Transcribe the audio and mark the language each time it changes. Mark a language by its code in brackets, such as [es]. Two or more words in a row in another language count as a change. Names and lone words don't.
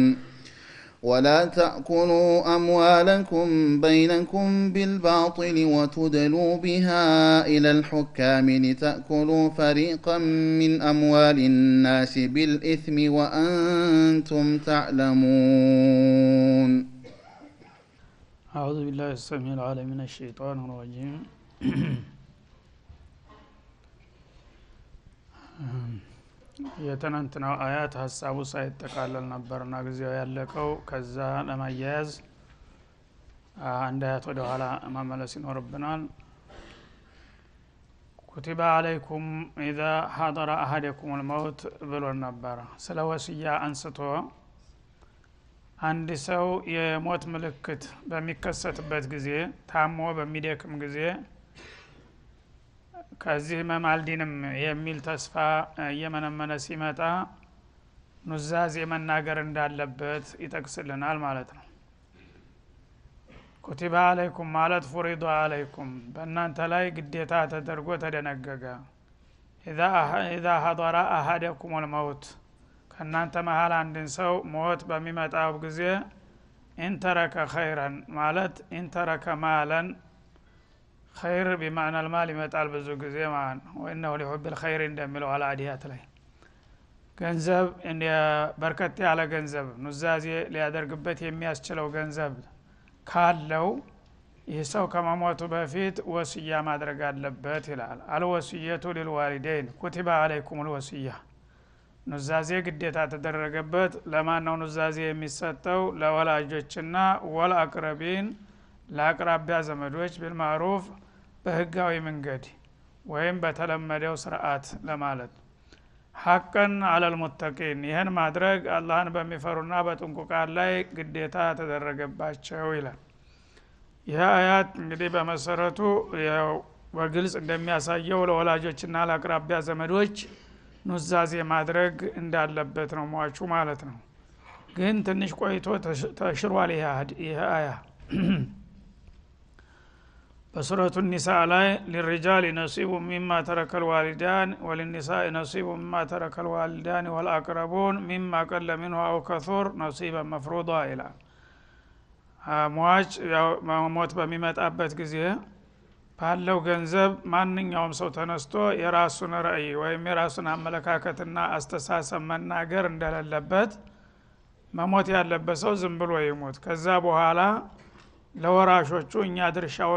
[ar] ولا تأكلوا أموالكم بينكم بالباطل وتدلوا بها إلى الحكام لتأكلوا فريقا من أموال الناس بالإثم وأنتم تعلمون. أعوذ بالله السميع العليم من الشيطان الرجيم. [am] የተነንትናው አያት ሐሳቡ ሳይጠቃለል ነበርና ጊዜው ያለቀው ከዛ ለማያያዝ አንድ አያት ወደ ኋላ መመለስ ይኖርብናል። [ar] كتب عليكم إذا حضر أحدكم الموت [am] ብሎ ነበር ስለ ወሲያ አንስቶ አንድ ሰው የሞት ምልክት በሚከሰትበት ጊዜ ታሞ በሚደክም ጊዜ ከዚህ መማልዲንም የሚል ተስፋ የመነመነ ሲመጣ ኑዛዜ መናገር እንዳለበት ይጠቅስልናል ማለት ነው። [ar] كتب عليكم [am] ማለት [ar] فرض عليكم [am] በእናንተ ላይ ግዴታ ተደርጎ ተደነገገ። [ar] إذا حضر أحدكم الموت [am] ከእናንተ መሃል አንድን ሰው ሞት በሚመጣው ጊዜ [ar] انترك خيرا [am] ማለት [ar] انترك مالا خير بمعنى المال [am] ይመጣል ብዙ ጊዜ ማለት ነው። [ar] وإنه لحب الخير [am] እንደሚለው አላዲያት ላይ ገንዘብ እንደ በርከት ያለ ገንዘብ ኑዛዜ ሊያደርግበት የሚያስችለው ገንዘብ ካለው ይህ ሰው ከመሞቱ በፊት ወሲያ ማድረግ አለበት ይላል። አልወሲየቱ [ar] للوالدين كتب عليكم الوصيه [am] ኑዛዜ ግዴታ ተደረገበት። ለማን ነው ኑዛዜ የሚሰጠው? ለወላጆችና ወልአቅረቢን ለአቅራቢያ ዘመዶች بالمعروف በህጋዊ መንገድ ወይም በተለመደው ስርዓት ለማለት [ar] حقا على المتقين [am] ይሄን ማድረግ አላህን በሚፈሩና በጥንቁቃን ላይ ግዴታ ተደረገባቸው ይላል። ይህ አያት እንግዲህ በመሰረቱ ያው በግልጽ እንደሚያሳየው ለወላጆችና ለአቅራቢያ ዘመዶች ኑዛዜ ማድረግ እንዳለበት ነው ሟቹ ማለት ነው። ግን ትንሽ ቆይቶ ተሽሯል ይህ አያ በሱረቱ النساء ላይ [ar] للرجال نصيب مما ترك الوالدان وللنساء نصيب مما ترك الوالدان والأقربون مما قل منه أو كثر نصيبا مفروضا إلى [am] ሟች ሞት በሚመጣበት ጊዜ ባለው ገንዘብ ማንኛውም ሰው ተነስቶ የራሱን ራዕይ ወይም የራሱን አመለካከትና አስተሳሰብ መናገር እንደሌለበት መሞት ያለበት ሰው ዝም ብሎ ይሞት። ከዛ በኋላ ለወራሾቹ እኛ ድርሻውን